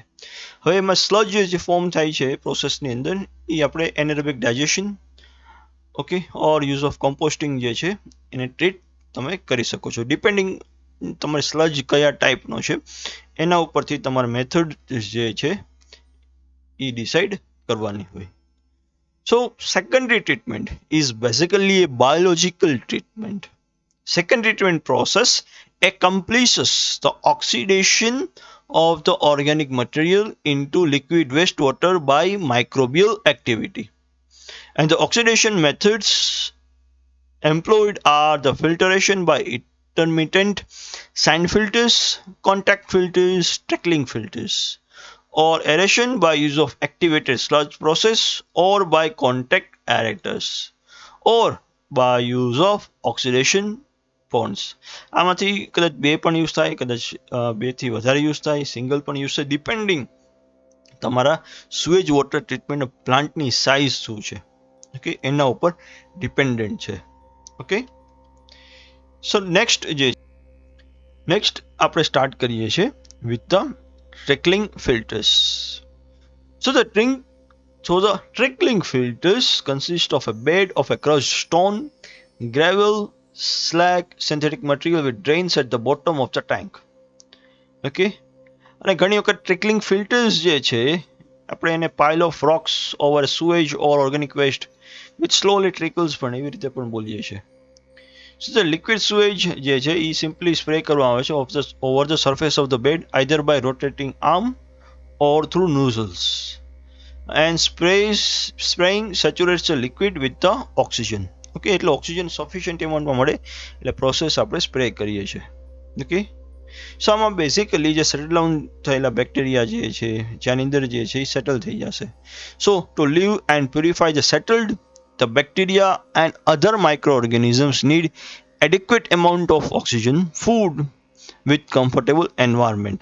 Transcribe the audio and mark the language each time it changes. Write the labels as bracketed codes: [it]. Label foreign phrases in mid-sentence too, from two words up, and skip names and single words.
[gu] હવે એમાં સ્લજ જે ફોર્મ થાય છે પ્રોસેસની અંદર એ આપણે [en] anaerobic digestion, okay, or use of composting [gu] જે છે એને ટ્રીટ તમે કરી શકો છો. ડિપેન્ડિંગ તમારે સ્લજ કયા ટાઈપનો છે એના ઉપરથી તમારા મેથડ જે છે એ ડિસાઇડ કરવાની હોય. [en] So secondary treatment is basically a biological treatment. Secondary treatment process accomplishes the oxidation of the organic material into liquid wastewater by microbial activity. And the oxidation methods employed are the filtration by intermittent sand filters, contact filters, trickling filters, or aeration by use of activated sludge process, or by contact aerators, or by use of oxidation પોન્ડ્સ. [gu] આમાંથી કદાચ બે પણ યુઝ થાય, કદાચ બેથી વધારે યુઝ થાય, સિંગલ પણ યુઝ થાય, ડિપેન્ડિંગ તમારા [en] sewage water treatment plant [gu] સાઇઝ શું છે, ઓકે, એના ઉપર ડિપેન્ડન્ટ છે. [en] okay, so next [gu] આપણે સ્ટાર્ટ કરીએ છીએ [en] with the trickling filters. So the trickling filters consist of a bed of a crushed stone, gravel, slag, synthetic material with drains at the bottom of the tank. [gu] ઓકે, અને ઘણી વખત [en] trickling filters [gu] જે છે આપણે એને [en] pile of rocks over sewage or organic waste with slowly trickles [gu] પણ એવી રીતે પણ બોલીએ છીએ. [en] so the liquid sewage [gu] જે છે એ [en] simply spray [gu] કરવામાં આવે છે [en] over the surface of the bed either by rotating arm or through nozzles, and spraying saturates the liquid with the oxygen. [gu] ઓકે, એટલે ઓક્સિજન [en] sufficient amount [gu] મળે એટલે પ્રોસેસ આપણે સ્પ્રે કરીએ છીએ. ઓકે, સો આમાં બેઝિકલી જે [en] settle down [gu] થયેલા બેક્ટેરિયા જે છે જેની અંદર જે છે એ સેટલ થઈ જશે. [en] So to live and purify the settled, the bacteria and other micro organisms need adequate amount of oxygen, food with comfortable environment.